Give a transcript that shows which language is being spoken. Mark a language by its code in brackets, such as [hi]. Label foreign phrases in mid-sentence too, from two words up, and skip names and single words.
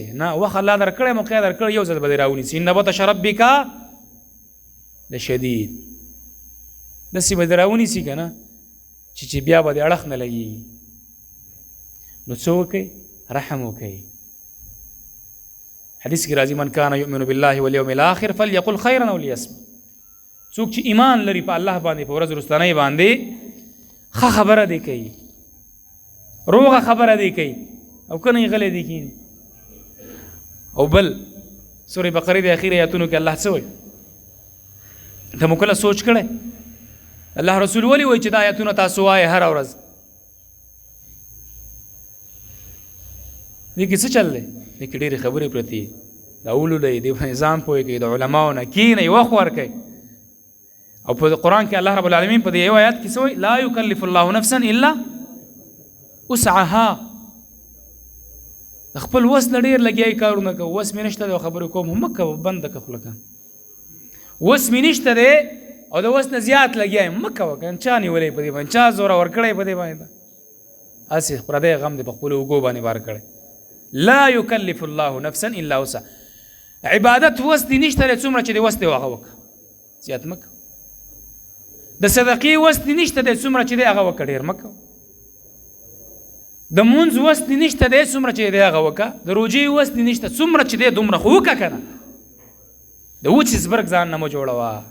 [ps] نه، وخت الله درکړی، موقع درکړی، یو ځل به دې راونیسي. [ar] ان بطش ربک لشدید. [ps] داسې به دې راونیسي که نه چې بیا به دې اړخ نه لګي. نو څه وکئ؟ رحم وکئ. حدیث کې راځي [ar] من کان یؤمن بالله والیوم الاخر فلیقل خیرا او لیصمت. [ps] څوک چې ایمان لري په الله باندې، په ورځ وروستنۍ باندې، ښه خبره دې کوي، روغه خبره دې کوي، او که نه یې غلی دې کښېني. او بل سورې بقرې د اخیر ایتونو کې الله څه وایي؟ ته مو کله سوچ کړی الله رسول ولې وایي چې دا ایتونه تاسو وایې هره ورځ؟ دې کې څه چل دی؟ دې کې ډېرې خبرې پرتې دي. دا ولولئ، دې په نظام پوه کړئ، د علماو نه کښېنئ، وخت ورکئ. او په قرآن کې [ar] الله رب العالمین [ps] په دې یو آیات کې څه وایي؟ [ar] لا یکلف الله نفسا الا وسعها. [ps] د خپل وس نه ډېر لګیایي کارونه کوه. وس مې نشته دی او خبرې کوم، هم مه کوه، بنده کړه خوله. وس مې نشته دی او د وس نه زیات لګیایم، مه کوه. که چا نیولی په دې باندې، چا زوره ورکړی په دې باندې، هسې پردی غم دې په خپلو اوږو باندې بار کړی. [ar] لا یکلف الله نفسا الا وسعها. [ps] عبادت وس دې نشته دی، څومره چې دې وس دی هغه وکړه، زیات مه کوه. د صدقې وس دې نشته دی، څومره چې دی هغه وکړه، ډېر مه کوه. د مونځ وس دې نشته دی، څومره چې دی هغه وکړه. د روژې وس دې نشته، څومره چې دی دومره خو وکړه که نه. د وچې زبرګ ځان نه مه جوړوه.